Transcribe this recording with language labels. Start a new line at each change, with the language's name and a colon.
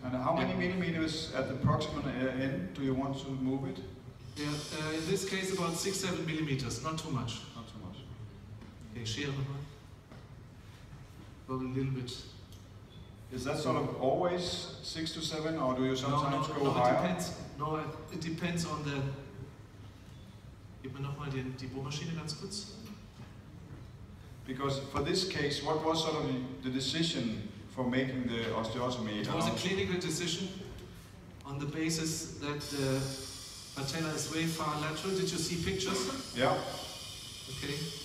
English: And how many millimeters at the proximal end do you want to move it? Yeah, in this case about 6-7 millimeters. Not too much. Not too much. Okay,
German: Schere nochmal.
English: Go a little bit. Is that sort of always 6 to 7, or do you sometimes go It higher? depends. No, it depends on the...
German: Gib mir nochmal die Bohrmaschine ganz kurz.
English: Because for this case, what was sort of the decision for making the osteotomy? It was a clinical decision on the basis that the patella is way far lateral. Did you see pictures? Yeah. Okay.